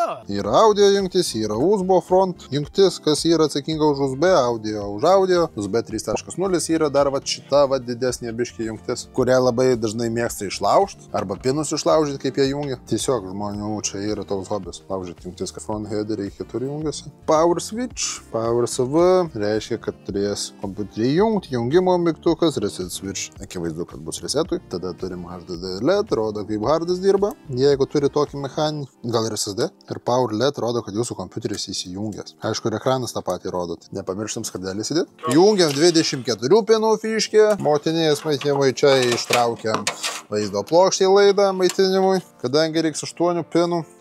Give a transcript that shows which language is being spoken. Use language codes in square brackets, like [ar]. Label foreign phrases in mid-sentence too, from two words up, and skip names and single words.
[lt] Yra audio jungtis, yra USB front jungtis, kas yra atsakinga už USB audio, USB 3.0 yra dar šita didesnė biškė jungtis, kurią labai dažnai mėgsta išlaužti, arba pinus išlaužyti, kaip jie jungia. Tiesiog žmonių čia yra toks hobis, laužyti jungtis, kad front headeriai kitur jungiasi. [en] Power switch, power SV, [lt] reiškia, kad turės kompiuterį jungti, jungimo mygtukas, [en] reset switch, [lt] akivaizdu, kad bus resetui. Tada turim HDD LED, rodo, kaip hardas dirba, jeigu turi tokį mechaninį, gal ir SSD. Ir [en] power LED [lt] rodo, kad jūsų kompiuteris įsijungęs. Aišku, ir ekranas tą patį rodo. Nepamirštam skardelį įsidėti. Jungiam 24 pinų fiškį, motinės maitinimui čia ištraukiam vaizdo plokštį laidą maitinimui, kadangi reiks 8 pinų.